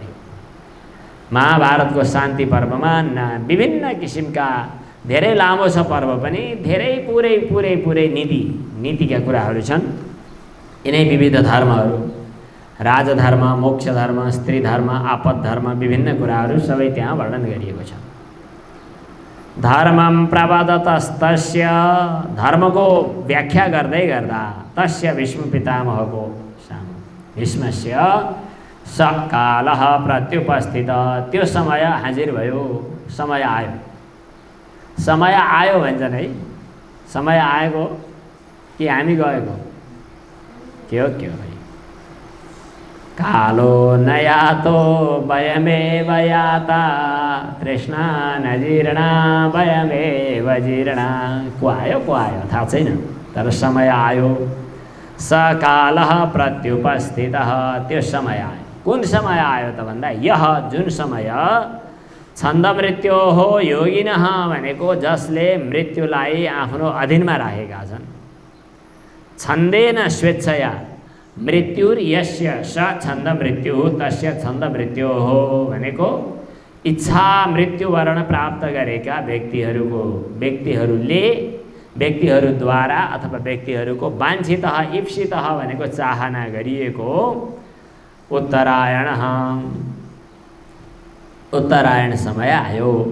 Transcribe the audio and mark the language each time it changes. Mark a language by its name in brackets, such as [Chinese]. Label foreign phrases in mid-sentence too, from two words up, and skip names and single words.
[Nepali] महाभारतको शान्ति पर्वमा विभिन्न किसिमका धेरै लामो छ पर्व पनि, धेरै पुरै नीतिका कुराहरू छन्। यिनै विविध धर्महरू, राजधर्म, मोक्ष धर्म, स्त्री धर्म, आपद धर्म, विभिन्न कुराहरू सबै त्यहाँ वर्णन गरिएको छ। [Sanskrit] धर्मं प्रवदतस्तस्य, [Nepali] धर्मको व्याख्या गर्दै गर्दा तस्य भीष्म पितामहको [Sanskrit] भीष्मस्य सकालः प्रत्युपस्थित, [Nepali] त्यो समय हाजिर भयो, समय आयो। समय आयो भन्छन् है, समय आएको कि हामी गएको के हो भाइ? [Sanskrit] कालो नयातो वयमेव याता तृष्णा नजीर्णा वयमेव जीर्णा। [Nepali] को आयो थाहा छैन, तर समय आयो। [Sanskrit] सकालः प्रत्युपस्थितः, [Nepali] त्यो समय आयो। कुन समय आयो त भन्दा यह जुन समय छन्द मृत्यु हो योगिनः भनेको जसले मृत्युलाई आफ्नो अधीनमा राखेका छन्। [Sanskrit] छन्देन स्वेच्छया मृत्युर्यस्य स छन्द मृत्यु [Nepali] तस्य छन्द मृत्यु हो भनेको इच्छा मृत्युवरण प्राप्त गरेका व्यक्तिहरूद्वारा अथवा व्यक्तिहरूको वाञ्छितः इप्सितः भनेको चाहना गरिएको उत्तरायण समय आयो।